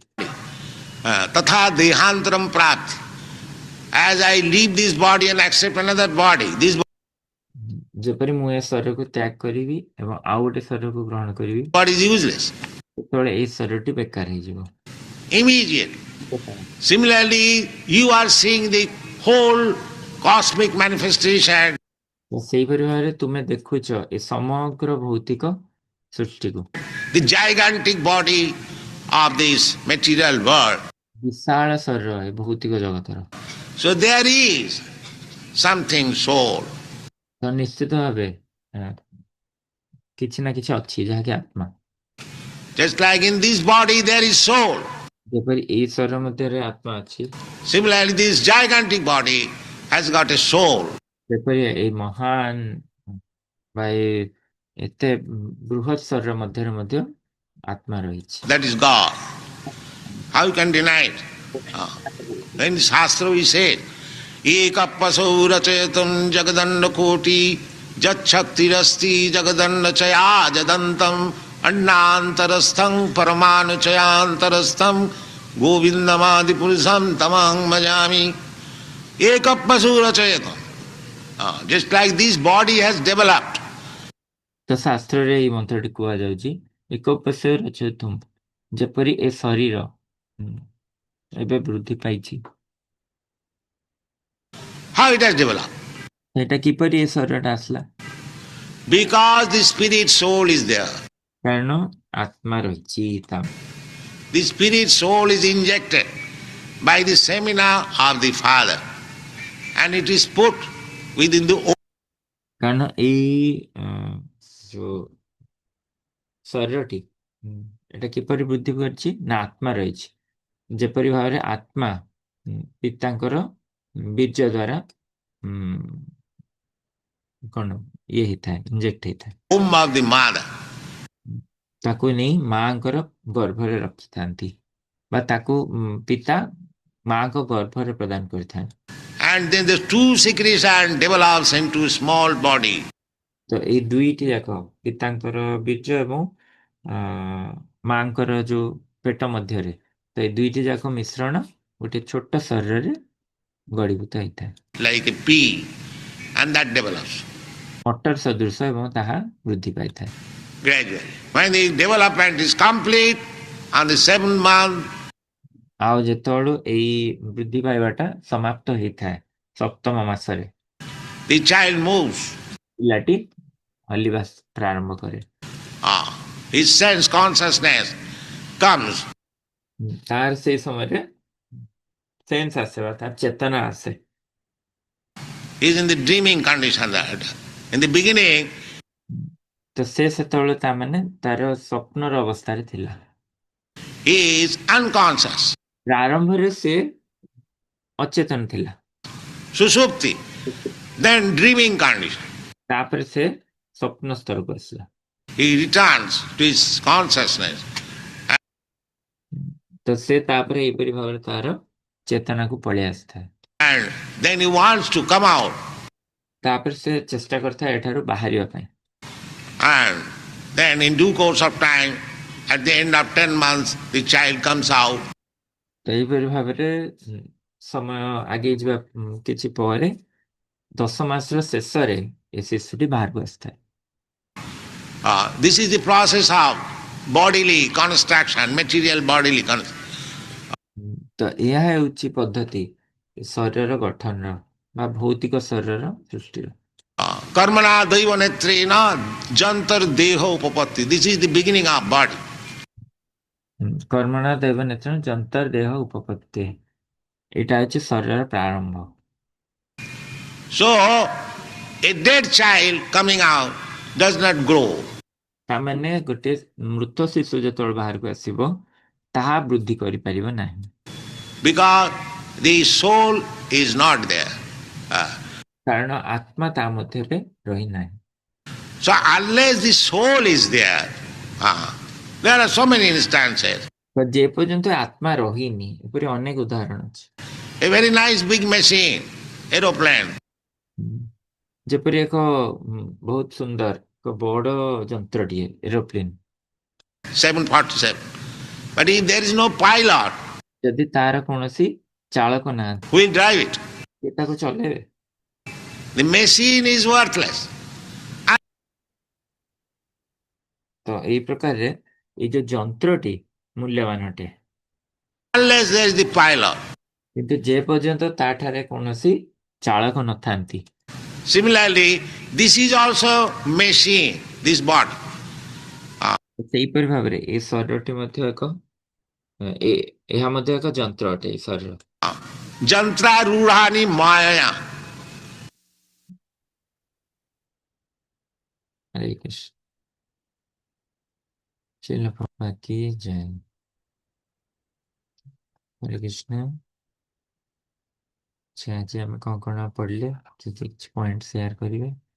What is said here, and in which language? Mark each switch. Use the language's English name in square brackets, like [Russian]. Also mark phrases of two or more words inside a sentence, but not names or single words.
[Sanskrit] Tatha dehantaram prapti. [English] As I leave this body and accept another body, this [Odia] ଯେପରି ମୁଁ ଏ ଶରୀରକୁ ତ୍ୟାଗ କରିବି ଏବଂ ଆଉ ଗୋଟେ ଶରୀରକୁ ଗ୍ରହଣ କରିବି, [English] body is useless. [Odia] ସେତେବେଳେ ଏଇ ଶରୀରଟି ବେକାର ହେଇଯିବ। [English] Immediately. Similarly, you are seeing the whole cosmic manifestation. [Odia] ସେଇପରି ଭାବରେ ତୁମେ ଦେଖୁଛ ଏ ସମଗ୍ର ଭୌତିକ ସୃଷ୍ଟିକୁ, [English] The gigantic body of this material world. [Odia] ବିଶାଳ ଶରୀର ଏ ଭୌତିକ ଜଗତର। [English] So there is something soul. [Odia] ତ ନିଶ୍ଚିତ ଭାବେ କିଛି ନା କିଛି ଅଛି ଯାହାକି ଆତ୍ମା। [English] Just like in this body there is soul. [Odia] ଯେପରି ଏଇ ଶରୀର ମଧ୍ୟରେ ଆତ୍ମା ଅଛି, [English] Similarly, this gigantic body has got a soul. [Odia] ଯେପରି ଏଇ ମହାନ ବା ଏତେ ବୃହତ୍ ଶରୀର ମଧ୍ୟରେ ମଧ୍ୟ ଆତ୍ମା ରହିଛି। [English] That is God. How you can deny it? In Shastra we say, [Sanskrit] Ekapasau rachayatam jagadanda koti jachaktirasti jagadanda chaya jadantam annantarastham paramanu chayantarastham govindamadi purusham tamang majami. Ekapasau rachayatam. [English] Just like this body has developed. [Odia] ତ ଶାସ୍ତ୍ରରେ ଏଇ ମନ୍ତ୍ରଟି କୁହାଯାଉଛି ଏକୋପସ୍ୟ ରଚୟିତୁମ୍, ଯେପରି ଏ ଶରୀର ଏବେ ବୃଦ୍ଧି ପାଇଛି। [English] How it has developed? [Odia] ସେଇଟା କିପରି ଏ ଶରୀରଟା ଆସିଲା? [English] Because the spirit soul is there. [Odia] କାରଣ ଆତ୍ମା ରହିଛି ତା। [English] The spirit soul is injected by the seminar of the Father and it is put within the [Odia] କାରଣ ଏଇ ଯୋଉ ଶରୀରଟି ଏଟା କିପରି ବୃଦ୍ଧି କରିଛି ନା ଆତ୍ମା ରହିଛି। ଯେପରି ଭାବରେ ଆତ୍ମା ପିତାଙ୍କର ବୀର୍ଯ୍ୟ ଦ୍ୱାରା କଣ ଇଏ ହେଇଥାଏ, ଇଞ୍ଜେକ୍ଟ ହେଇଥାଏ। [English] womb of the mother. [Odia] ତାକୁ ନେଇ ମାଙ୍କର ଗର୍ଭରେ ରଖିଥାନ୍ତି ବା ତାକୁ ପିତା ମାଙ୍କ ଗର୍ଭରେ ପ୍ରଦାନ କରିଥାନ୍ତି। [English] And then the two secretion develops into small body. [Odia] ତ ଏଇ ଦୁଇଟି ଯାକ ପିତାଙ୍କର ବୀର୍ଯ୍ୟ ଏବଂ ମାଙ୍କର ଯୋଉ ପେଟ ମଧ୍ୟରେ, ତ ଏଇ ଦୁଇଟି ଯାକ ମିଶ୍ରଣ ଗୋଟେ ଛୋଟ ଶରୀରରେ ଗଢ଼ୀଭୂତ ହେଇଥାଏ। [English] Like a pea, and that develops. [Odia] ମଟର ସଦୃଶ ଏବଂ ତାହା ବୃଦ୍ଧି ପାଇଥାଏ। [English] Gradually. When the development is complete, on the 7th month, [Odia] ଆଉ ଯେତେବେଳୁ ଏଇ ବୃଦ୍ଧି ପାଇବାଟା ସମାପ୍ତ ହେଇଥାଏ ସପ୍ତମ ମାସରେ, [English] the child moves. [Odia] ପିଲାଟି ହଲିବା ପ୍ରାରମ୍ଭ କରେ। [English] His sense consciousness comes. [Odia] ତାର ସେଇ ସମୟରେ ସେନ୍ସ ଆସେ ବା ତାର ଚେତନା ଆସେ। [English] He is in the dreaming condition. That in the beginning, [Odia] ତ ସେ ସେତେବେଳେ ତା ମାନେ ତାର ସ୍ୱପ୍ନର ଅବସ୍ଥାରେ ଥିଲା। [English] he is unconscious. [Odia] ପ୍ରାରମ୍ଭରେ ସେ ଅଚେତନ ଥିଲା। [Sanskrit] Sushupti. [English] Then dreaming condition. [Odia] ତାପରେ ସେ ସ୍ୱପ୍ନ ସ୍ତରକୁ ଆସିଲା। [English] He returns to his consciousness. [Odia] ତ ସେ ତାପରେ ଏହିପରି ଭାବରେ ତାର ଚେତନାକୁ ପଳେଇ ଆସିଥାଏ। [English] And then he wants to come out. [Odia] ତାପରେ ସେ ଚେଷ୍ଟା କରିଥାଏ ଏଠାରୁ ବାହାରିବା ପାଇଁ। [English] And then in due course of time, at the end of 10 months, the child comes out. [Odia] ତ ଏହିପରି ଭାବରେ ସମୟ ଆଗେଇ ଯିବା କିଛି ପରେ 10 ମାସର ଶେଷରେ ଏ ଶିଶୁଟି ବାହାରକୁ ଆସିଥାଏ। [English] This is the process of bodily construction, material bodily construction. [Odia] ତ ଏହା ହେଉଛି ପଦ୍ଧତି ଶରୀରର ଗଠନର ବା ଭୌତିକ ଶରୀରର ସୃଷ୍ଟିର। [Sanskrit] Karmana daiva netrena jantar deho upapatti. [English] This is the beginning of body. [Sanskrit] कर्मणा दैव नेत्र जंतर देह उपपत्ति [Bangla] এটা হচ্ছে শরীরের প্রারম্ভ [English] So, a dead child coming out does not grow. [Odia] ତାମାନେ ଗୋଟେ ମୃତ ଶିଶୁ ଯେତେବେଳେ ବାହାରକୁ ଆସିବ ତାହା ବୃଦ୍ଧି କରିପାରିବ ନାହିଁ [English] Because the soul is not there. [Odia] କାରଣ ଆତ୍ମା ତା ମଧ୍ୟରେ ରହି ନାହିଁ [English] So unless the soul is there, there are so many instances. [Odia] ତ ଯେ ପର୍ଯ୍ୟନ୍ତ ଆତ୍ମା ରହିନି ଏପରି ଅନେକ ଉଦାହରଣ ଅଛି [English] A very nice big machine, aeroplane. [Odia] ଯେପରି ଏକ ବହୁତ ସୁନ୍ଦର ଏକ ବଡ଼ ଯନ୍ତ୍ରଟିଏ ଏରୋପ୍ଲେନ [English] 747. But if there is no pilot, [Odia] ଯଦି ତାର କୌଣସି ଚାଳକ ନାହାନ୍ତି [English] who will drive it? [Odia] କିଏ ତାକୁ ଚଲେଇବେ [English] The machine is worthless. [Odia] ତ ଏଇ ପ୍ରକାରରେ ଏଇ ଯୋଉ ଯନ୍ତ୍ରଟି ମୂଲ୍ୟବାନ ଅଟେ [English] Unless there is the pilot. [Odia] କିନ୍ତୁ ଯେ ପର୍ଯ୍ୟନ୍ତ ତାଠାରେ କୌଣସି ଚାଳକ ନଥାନ୍ତି [English] Similarly, this is also machine, this body. [Odia] ସେହିପରି ଭାବରେ ଏ ଶରୀରଟି ମଧ୍ୟ ଏକ ଏହା ମଧ୍ୟ ଏକ ଯନ୍ତ୍ର ଅଟେ ଏ ଶରୀର [Sanskrit] Jantra rudhani maya. [Odia] ହରେ କୃଷ୍ଣ ଶିଲ ପ୍ରଭୁପାଦ କି ଜୟ ହରେ କୃଷ୍ଣ ଆଜି ଆମେ କଣ କଣ ପଢିଲେ କିଛି [English] point share [Odia] କରିବେ